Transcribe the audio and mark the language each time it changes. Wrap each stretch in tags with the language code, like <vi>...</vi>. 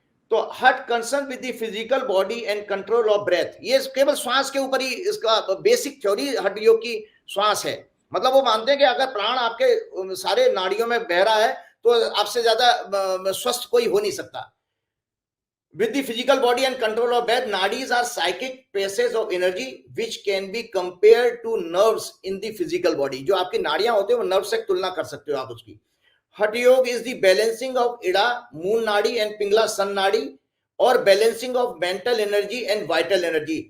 <en>तो what concern with the physical body and control of breath.</en> <hi>ये केवल श्वास के ऊपर ही इसका बेसिक थ्योरी हठ योग की श्वास है। मतलब वो मानते हैं कि अगर प्राण आपके सारे नाड़ियों में बह रहा है तो आपसे ज्यादा स्वस्थ कोई हो नहीं सकता।</hi> <en>With the physical body and control of breath, nadis are psychic passages of energy which can be compared to nerves in the physical body.</en> <hi>जो आपकी नाड़ियां होते हैं वो नर्व से तुलना कर सकते हो आप उसकी। हठ योग</hi> <en>is the balancing of</en> <hi>Ida moon नाड़ी एंड पिंगला सन नाड़ी, और</hi> <en>Balancing of mental energy and vital energy.</en>